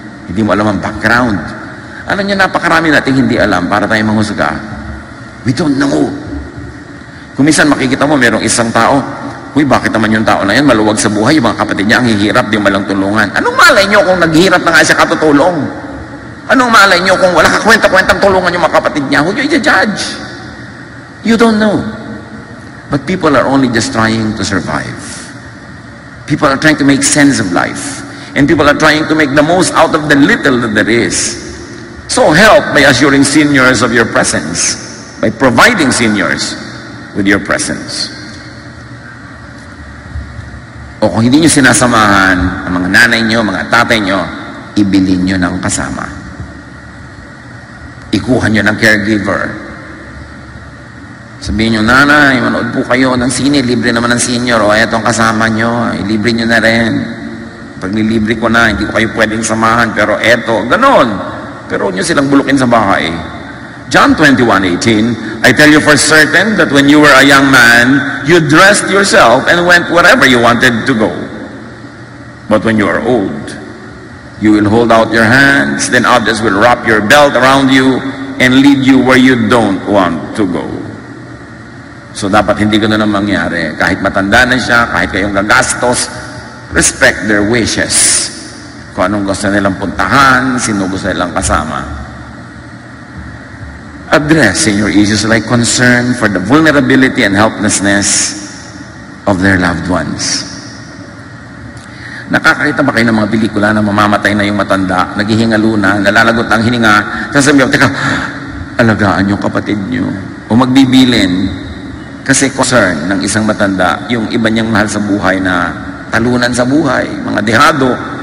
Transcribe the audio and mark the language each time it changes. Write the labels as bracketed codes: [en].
[tl] Hindi mo alam ang background. Ano niya, napakarami natin hindi alam para tayo manghusga. [en] We don't know. [tl] Kung minsan makikita mo, merong isang tao, uy, bakit naman yung tao na yan, maluwag sa buhay, yung mga kapatid niya, ang hihirap, di malang tulungan. Anong malay niyo kung naghihirap na nga siya katutulong? Anong malay niyo kung wala kakwenta-kwentang tulungan yung mga kapatid niya? Huwag niyo i-judge. [en] You don't know. But people are only just trying to survive. People are trying to make sense of life. And people are trying to make the most out of the little that there is. So help by assuring seniors of your presence, by providing seniors with your presence. [tl] O kung hindi nyo sinasamahan ang mga nanay nyo, mga tatay nyo, ibilin nyo ng kasama. Ikuha nyo ng caregiver. Sabihin nyo, nanay, manood po kayo ng sine, libre naman ng senior, o etong kasama nyo, ilibre nyo na rin. Pag nilibre ko na, hindi ko kayo pwedeng samahan, pero eto, ganon. Pero huwag nyo silang bulukin sa bahay. [en] John 21:18, I tell you for certain that when you were a young man, you dressed yourself and went wherever you wanted to go. But when you are old, you will hold out your hands, then others will wrap your belt around you and lead you where you don't want to go. [tl] So dapat hindi ganun ang mangyari. Kahit matanda na siya, kahit kayong gagastos, [en] respect their wishes. [tl] Kung anong gusto nilang puntahan, sino gusto nilang kasama. [en] Address senior issues like concern for the vulnerability and helplessness of their loved ones. [tl] Nakakita ba kayo ng mga pelikula na mamamatay na yung matanda, naghihingalo na, nalalagot ang hininga, sasabihin, teka, alagaan yung kapatid nyo, o magbibilin. Kasi concern ng isang matanda, yung iba niyang mahal sa buhay na talunan sa buhay, mga dehado.